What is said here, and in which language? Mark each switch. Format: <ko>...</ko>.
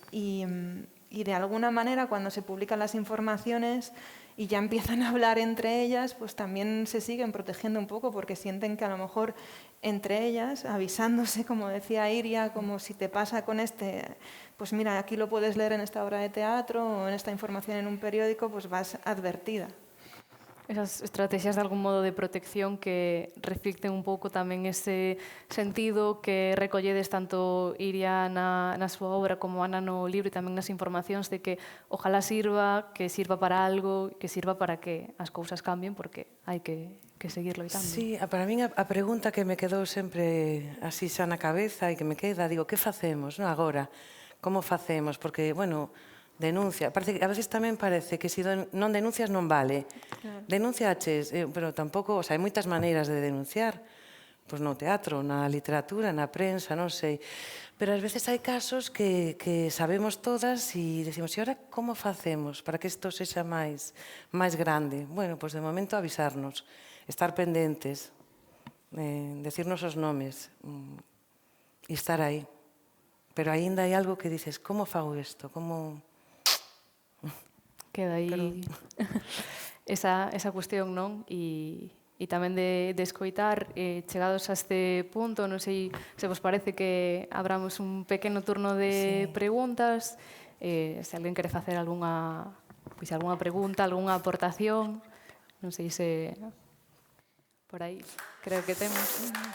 <es>Y de alguna manera cuando se publican las informaciones y ya empiezan a hablar entre ellas, pues también se siguen protegiendo un poco porque sienten que a lo mejor entre ellas, avisándose, como decía Iria, como si te pasa con pues mira, aquí lo puedes leer en esta obra de teatro o en esta información en un periódico, pues vas advertida.</es> <gl>Esas estrategias de algún modo de protección que reflicten un pouco tamén ese sentido que recolledes tanto Iria na súa obra como Ana no libro e tamén nas informacións de que ojalá sirva, que sirva para algo, que sirva para que as cousas cambien porque hai que seguir loitando. Sí, para min a pregunta que me quedou sempre así xa na cabeza e que me queda, digo, que facemos agora? Como facemos? Porque, bueno, denuncia. Parece que a veces tamén parece que se non denuncias non vale. Claro. Denunciaches, pero tampouco, o sea, hai moitas maneiras de denunciar. Pois no teatro, na literatura, na prensa, non sei. Pero ás veces hai casos que sabemos todas e decimos, e ahora como facemos para que isto sexa máis grande? Bueno, pois de momento avisarnos, estar pendentes, decirnos os nomes e estar aí. Pero aínda hai algo que dices, como fago isto? Como... Queda aí esa cuestión, non? E tamén de escoitar, chegados a este punto, non sei se vos parece que abramos un pequeno turno de preguntas, se alguén quere facer algunha pregunta, algunha aportación, non sei se por aí creo que temos.</gl>